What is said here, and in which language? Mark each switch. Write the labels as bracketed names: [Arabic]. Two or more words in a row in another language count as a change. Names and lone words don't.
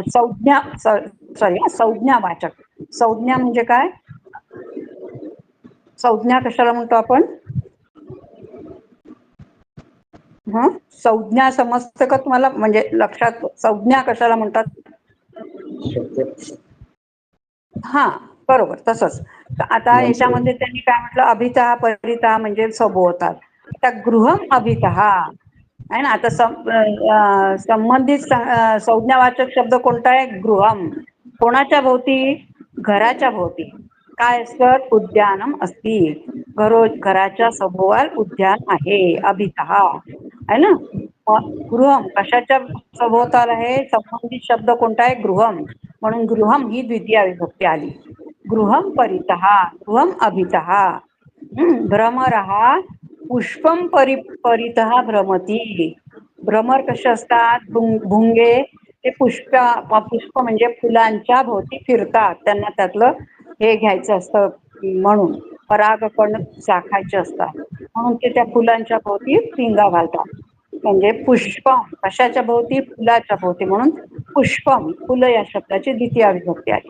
[Marathi] संज्ञा, सॉरी, संज्ञावाचक, संज्ञा म्हणजे काय, संज्ञा कशाला म्हणतो आपण, संज्ञा समजतं का तुम्हाला, म्हणजे लक्षात, संज्ञा कशाला म्हणतात, हा बरोबर तसंच. आता याच्यामध्ये त्यांनी काय म्हटलं, [Sanskrit] अभितः परितः [Marathi] म्हणजे सभोवताल. आता [Sanskrit] गृहम अभितः [Marathi] आहे ना. आता संबंधित संज्ञावाचक शब्द कोणता आहे, गृहम, कोणाच्या भोवती, घराच्या भोवती काय असतं, उद्यानम असती, घराच्या सभोवाल उद्यान आहे, अभितः, आहे ना. गृहम कशाच्या सभोवताल आहे, संबंधित शब्द कोणता आहे, गृहम, म्हणून गृहम ही द्वितीय विभक्ती आली. [Sanskrit] गृहम परितः, गृहम अभितः. भ्रमरः पुष्पम परितः भ्रमती, [Marathi] भ्रमर कसे असतात, भुंगे ते पुष्प म्हणजे फुलांच्या भोवती फिरतात, त्यांना त्यातलं हे घ्यायचं असतं म्हणून, परागकण चाखायचे असतात म्हणून ते त्या फुलांच्या भोवती पिंगा घालतात. म्हणजे पुष्पम कशाच्या भोवती, फुलाच्या भोवती, म्हणून पुष्पम, फुलं या शब्दाची द्वितीय विभक्ती आहे.